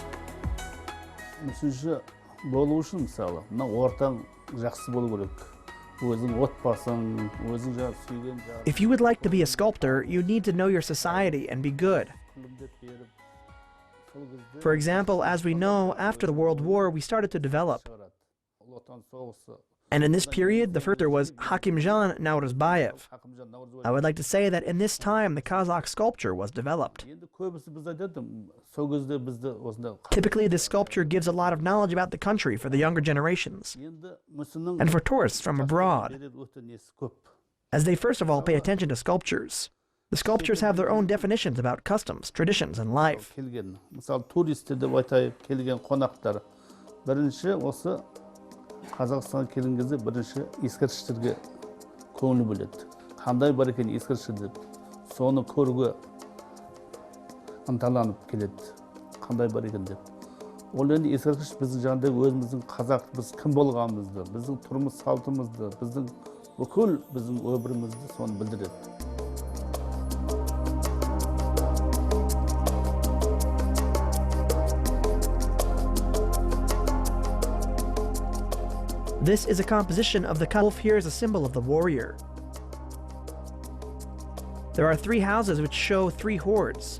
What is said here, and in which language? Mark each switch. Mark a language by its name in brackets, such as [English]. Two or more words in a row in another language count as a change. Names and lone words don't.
[Kazakh] Мүсінші болу үшін мысалы, мына ортаң жақсы болу керек. өзің отбасың, өзің жаңағы сүйген жарың. [English] If you would like to be a sculptor, you need to know your society and be good. For example, as we know, after the World War, we started to develop. And in this period, the first was Hakimjan Naurzbayev. I would like to say that in this time, the Kazakh sculpture was developed. Typically, this sculpture gives a lot of knowledge about the country for the younger generations and for tourists from abroad, as they first of all pay attention to sculptures. The sculptures have their own definitions about customs, traditions, and life. [Kazakh] Мысалы, туристер деп айтайық, келген қонақтар. Бірінші осы Қазақстанға келген кезде бірінші ескерткіштерге көңіл бөледі. Қандай бар екен ескерткіш деп, соны көруге ынталанып келеді. Қандай бар екен деп. Ол енді ескерткіш біздің жаңағы өзіміздің қазақ, біз кім болғанымызды, біздің тұрмыс салтымызды, біздің бүкіл біздің өмірімізді соны білдіреді. [English] This is a composition of the wolf here as a symbol of the warrior. There are 3 houses which show 3 hordes.